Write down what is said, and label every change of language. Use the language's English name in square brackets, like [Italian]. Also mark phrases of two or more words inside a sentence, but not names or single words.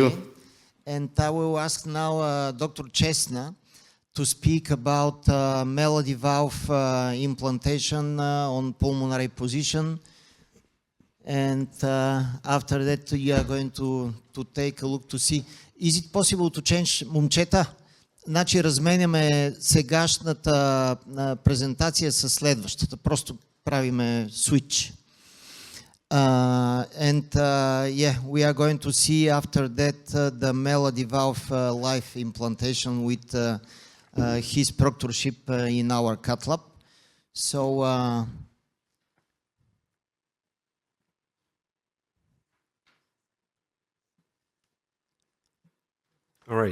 [English] again. And I will ask now Dr. Cesna to speak about melody valve implantation on pulmonary position. And after that, you are going to take a look to see. Is it possible to change, [Bulgarian] момчета? Значи разменяме сегашната презентация с следващата. Просто правиме switch. [English] Yeah, we are going to see after that the melody valve live implantation with his proctorship in our cath lab. So All right.